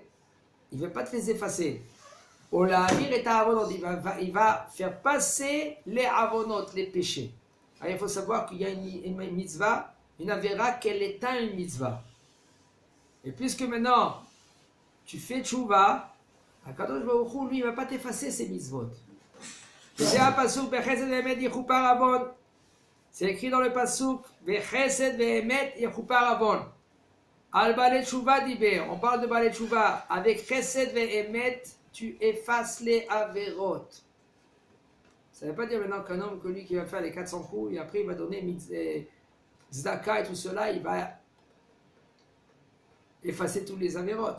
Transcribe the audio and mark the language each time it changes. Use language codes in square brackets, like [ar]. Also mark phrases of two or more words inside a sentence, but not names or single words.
[fr] Il ne va pas te les effacer. Il va faire passer les avonot, les péchés. Alors, il faut savoir qu'il y a une mitzvah, une avéra, qu'elle éteint une mitzvah. Et puisque maintenant, tu fais tchouva, [he] הקדוש ברוך הוא, [fr] lui, il ne va pas t'effacer ces mitzvot. C'est un [he] פסוק בחסד ואמת יכופר עוון. [fr] C'est écrit dans le pasuk, [he] בחסד ואמת יכופר עוון. על בעלי תשובה דיבר, [fr] on parle de [he] בעלי תשובה. [fr] Avec [he] חסד ואמת, [fr] tu effaces les averot. Ça ne veut pas dire maintenant qu'un homme que lui qui va faire les 400 coups et après il va donner Zdaka et tout cela, il va effacer tous les averot.